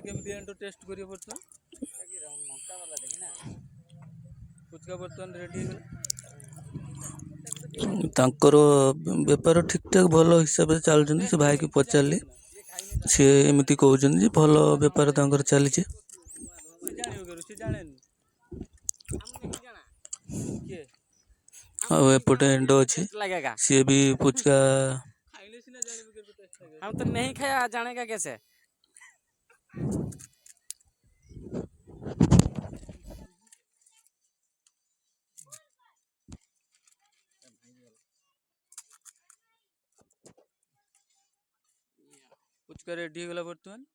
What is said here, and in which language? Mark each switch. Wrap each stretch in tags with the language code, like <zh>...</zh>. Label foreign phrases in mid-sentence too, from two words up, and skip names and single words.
<or>ତାଙ୍କର ବେପାର ଠିକଠାକ ଭଲ ହିସାବରେ ଚାଲୁଛନ୍ତି। ସେ ଭାଇକି ପଚାରିଲି, ସିଏ ଏମିତି କହୁଛନ୍ତି ଯେ ଭଲ ବେପାର ତାଙ୍କର ଚାଲିଛି। ଆଉ ଏପଟେ ଏଣ୍ଡ ଅଛି, ସିଏ ବି ପୁଚକା</or> <hi>हम तो नहीं खाया, जानेगा कैसे?</hi> <or>ପୁଚକା ରେଡି ହେଇଗଲା ବର୍ତ୍ତମାନ।</or>